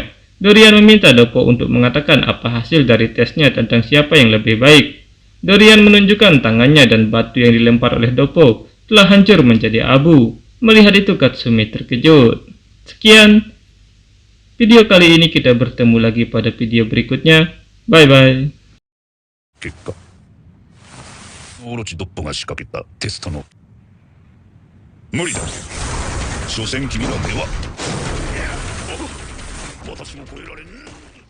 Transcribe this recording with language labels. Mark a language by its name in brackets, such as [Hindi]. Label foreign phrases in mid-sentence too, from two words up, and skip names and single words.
[Indonesian] Dorian meminta Doppo untuk mengatakan apa hasil dari tesnya tentang siapa yang lebih baik. Dorian menunjukkan tangannya dan batu yang dilempar oleh Doppo telah hancur menjadi abu. Melihat itu Katsumi terkejut. Sekian video kali ini, kita bertemu lagi pada video berikutnya. [English] Bye bye. [Japanese] 結果オロチドッポが仕掛けたテストの無理だ。所詮君らでは私も超えられん。